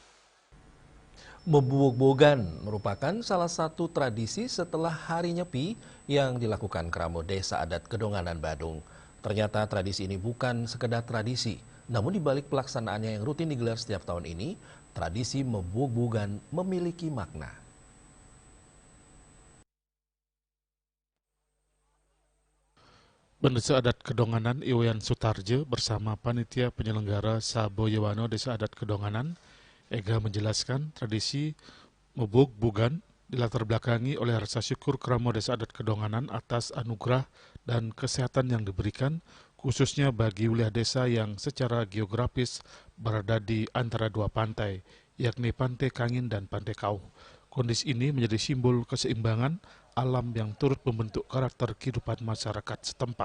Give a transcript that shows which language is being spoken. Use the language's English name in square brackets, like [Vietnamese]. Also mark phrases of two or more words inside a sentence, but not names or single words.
[Indonesian] Mebug-bugan merupakan salah satu tradisi setelah Hari Nyepi yang dilakukan Kramo Desa Adat Kedonganan Badung. Ternyata tradisi ini bukan sekedar tradisi, namun di balik pelaksanaannya yang rutin digelar setiap tahun ini, tradisi mebug-bugan memiliki makna. Desa Adat Kedonganan Iwayan Sutarja bersama panitia penyelenggara Sabo Yewano Desa Adat Kedonganan, Ega menjelaskan tradisi mebug-bugan dilatar belakangi oleh rasa syukur Kramo Desa Adat Kedonganan atas anugerah dan kesehatan yang diberikan, khususnya bagi wilayah desa yang secara geografis berada di antara dua pantai, yakni Pantai Kangin dan Pantai Kauh. Kondisi ini menjadi simbol keseimbangan alam yang turut membentuk karakter kehidupan masyarakat setempat.